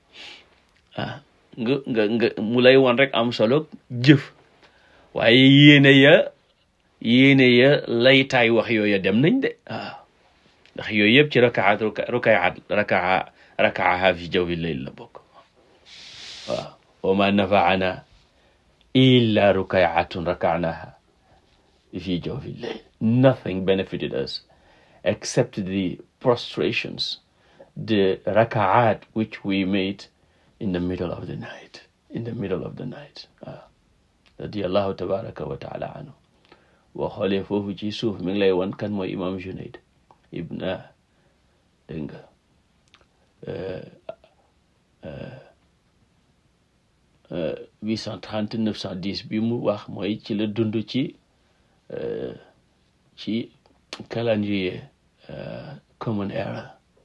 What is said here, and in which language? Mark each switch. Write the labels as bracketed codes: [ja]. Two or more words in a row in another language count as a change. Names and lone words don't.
[wo] nga mu lay wan rek am solo jëf waaye yéene ya laytaay wax yooya dem nañ de waaw ndax yooyu yëpp ci [ar] ركعها في جوف الليل [wo] la bokk waaw [ar] وما نفعنا إلا ركيعات ركعناها في جوف الليل [en] nothing benefited us except the prostrations, the rakaat which we made in the middle of the night [ar] رضي الله تبارك وتعالى عنه [wo] boo xoolee foofu ci suuf mi ngi lay wan kan mooy imam Junayd ibn dégg nga 830 910 bi mu wax mooy ci la dund ci calendrier [en] common era